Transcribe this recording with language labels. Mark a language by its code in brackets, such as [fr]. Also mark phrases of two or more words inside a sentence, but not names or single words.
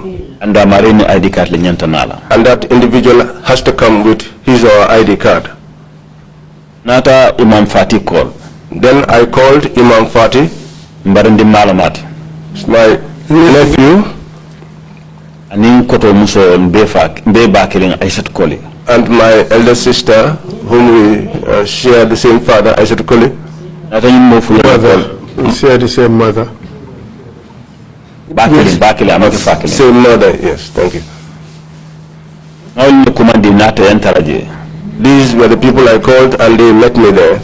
[man] And Marini [en] ID card [man] le nyantanala. [en] And that individual has to come with his or her ID card. [man] Nata Imam Fati call. [en] Then I called Imam Fati. [man] Mbarindi Malamati. [en] My nephew. [man] Anin koto muso mbe bakiling Aisat Koli. [en] And my elder sister, whom we share the same father, Aisat Koli. [man] Nata yimofu mother. [en] We share the same mother. Bakili, I'm not Fakili. Same mother, yes, thank you. These were the people I called and they met me there.